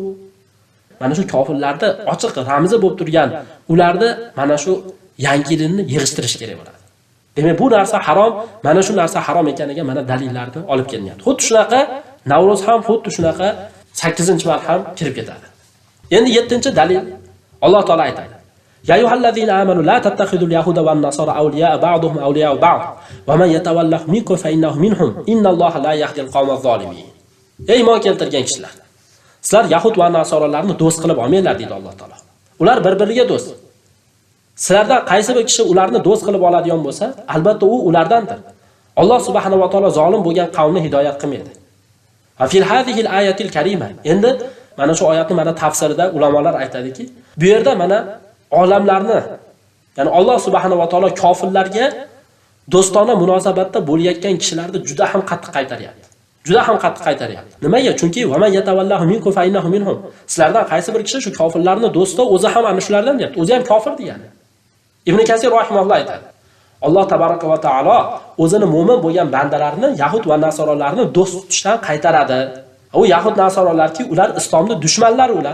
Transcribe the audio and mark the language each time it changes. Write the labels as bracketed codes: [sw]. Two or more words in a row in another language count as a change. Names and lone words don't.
[uz] Mana shu kofirlarda ochiq ramzi bo'lib turgan ularni mana shu yangi yilni yig'ishtirish kerak bo'ladi. Demak bu narsa harom, mana shu narsa harom ekaniga mana dalillarni olib kelgan. Xuddi shunaqa Navro'z ham xuddi shunaqa 8-mart ham kirib ketadi. Endi 7-dalil Alloh taolo aytadi. [ar] يا أيها الذين آمنوا لا تتخذوا اليهود والنصارى أولياء بعضهم أولياء بعض ومن يتولهم منكم فإنه منهم إن الله لا يهدي القوم الظالمين. [uz] Ey iymon keltirgan kishilar, sizlar yahud va nasoralarni do'st qilib olmanglar deydi Alloh taolo. Ular bir-biriga do'st. Sizlardan qaysi bir kishi ularni do'st qilib oladigan bo'lsa, albatta u ulardandir. Alloh subhanahu va taolo zolim bo'lgan qavmni hidoyat qilmaydi. [ar] وفي هذه الآية الكريمة. [uz] Endi mana shu oyatning mana tafsirida ulamolar aytadiki, bu yerda mana olamlarni, ya'ni Alloh subhanahu va taolo kofirlarga do'stona munosabatda bo'layotgan kishilarni juda ham qattiq qaytaryapti. Juda ham qattiq qaytaryapti. Nimaga? Chunki [ar] ومن يتولهم منكم فإنه منهم. [uz] Sizlardan qaysi bir kishi shu kofirlarni do'sti o'zi ham ana shulardan deyapti. O'zi ham kofir degani. Ibn Kasir rahimahulloh aytadi. Alloh tabaraka va taolo o'zini mo'min bo'lgan bandalarini yahud va nasoralarni do'st tutishdan qaytaradi. U yahud nasoralarki, ular islomning dushmanlari ular.